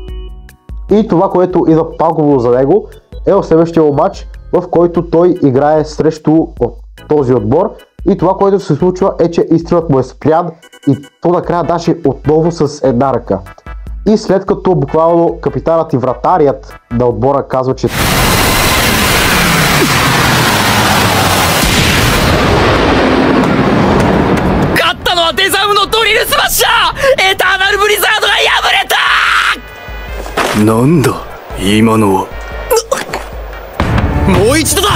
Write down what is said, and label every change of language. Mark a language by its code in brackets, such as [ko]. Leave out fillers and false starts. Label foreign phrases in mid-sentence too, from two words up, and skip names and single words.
[bg] И това, което идва пагубно за него, е в следващия матч, в който той играе срещу този отбор. И това, което се случва е, че изстрелът му е спрян и то накрая даже отново с една ръка. И след като буквално капитанът и вратарият на отбора казва, че [ja] デザムのドリルスマッシャーエターナルブリザードが破れた。なんだ今のは。もう一度だ。